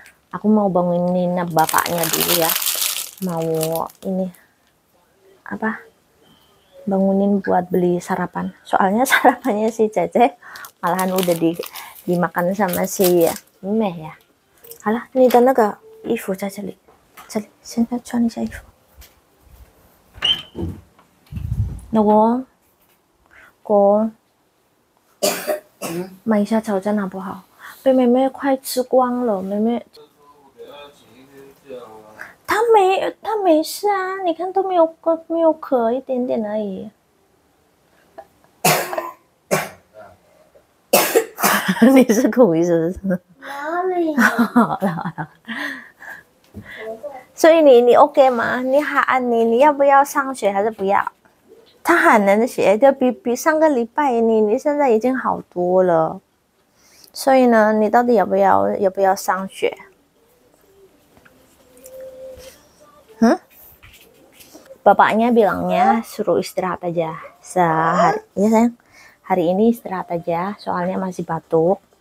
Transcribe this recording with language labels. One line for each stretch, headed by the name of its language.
Indonesian: Aku mau bangunin bapaknya dulu ya. Mau ini apa? Bangunin buat beli sarapan. Soalnya sarapannya si Cece malahan udah dimakan sama si Meh ya.
Chinese: 好了，你的那个衣服在这里，现在穿一下衣服。老公，买一下早餐好不好？被妹妹快吃光了，妹妹。她没事啊，你看都没有咳一点点而已。你是苦意思是不是？好了。所以你 OK 吗？你要不要上学还是不要？他很能学的，比上个礼拜你现在已经好多了。所以呢，你到底要不要上学？
Indonesian: Bapaknya bilangnya suruh istirahat aja sehari. Ya sayang, hari ini istirahat aja soalnya masih batuk.